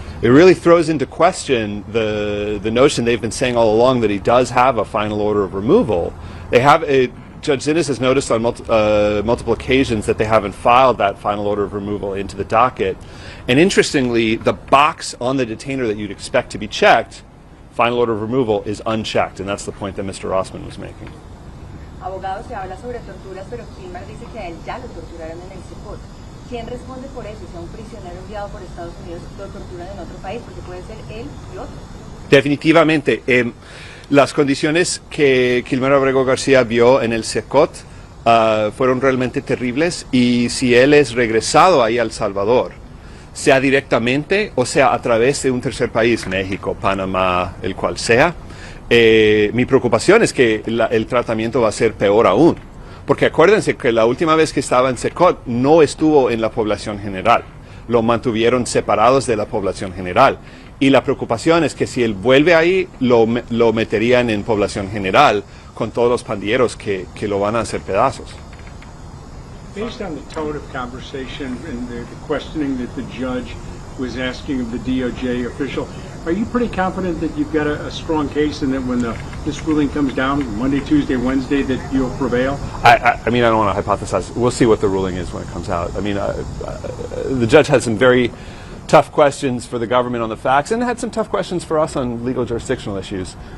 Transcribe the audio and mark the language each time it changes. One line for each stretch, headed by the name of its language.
English: It really throws into question the notion they've been saying all along that he does have a final order of removal. They have Judge Zinnes has noticed on multiple occasions that they haven't filed that final order of removal into the docket. And interestingly, the box on the detainer that you'd expect to be checked, final order of removal, is unchecked. And that's the point that Mr. Rossman was making.
Spanish: Abogado, se habla sobre torturas, pero Kilmar dice que a él ya lo torturaron en el CEPOT. ¿Quién responde por eso? Si a un prisionero enviado por Estados Unidos lo torturan en otro país, porque puede ser él y otro. Definitivamente. Las condiciones que Kilmar Abrego Garcia vio en el CECOT fueron realmente terribles, y si él es regresado ahí a El Salvador, sea directamente o sea a través de un tercer país, México, Panamá, el cual sea, mi preocupación es que el tratamiento va a ser peor aún. Porque acuérdense que la última vez que estaba en CECOT no estuvo en la población general. Lo mantuvieron separados de la población general. Y la preocupación es que si él vuelve ahí, lo meterían en población general con todos los pandilleros que lo van a hacer pedazos.
English: Based on the tone of conversation and the questioning that the judge was asking of the DOJ official, are you pretty confident that you've got a strong case and that when this ruling comes down Monday, Tuesday, Wednesday, that you'll prevail? I mean, I don't want to hypothesize. We'll see what the ruling is when it comes out. I mean, the judge had some very tough questions for the government on the facts, and had some tough questions for us on legal jurisdictional issues.